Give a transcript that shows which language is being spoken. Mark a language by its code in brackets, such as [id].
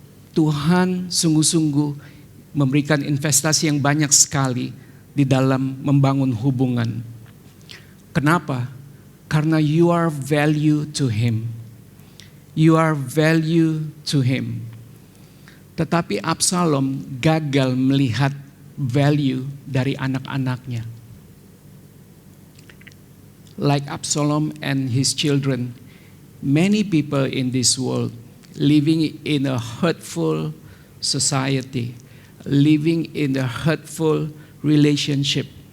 [id] Tuhan sungguh-sungguh memberikan investasi yang banyak sekali di dalam membangun hubungan. Kenapa? Karena [en] you are value to Him. You are value to Him. [id] Tetapi Absalom gagal melihat value dari anak-anaknya. [en] Like Absalom and his children, many people in this world living in a hurtful society, living in a hurtful relationship.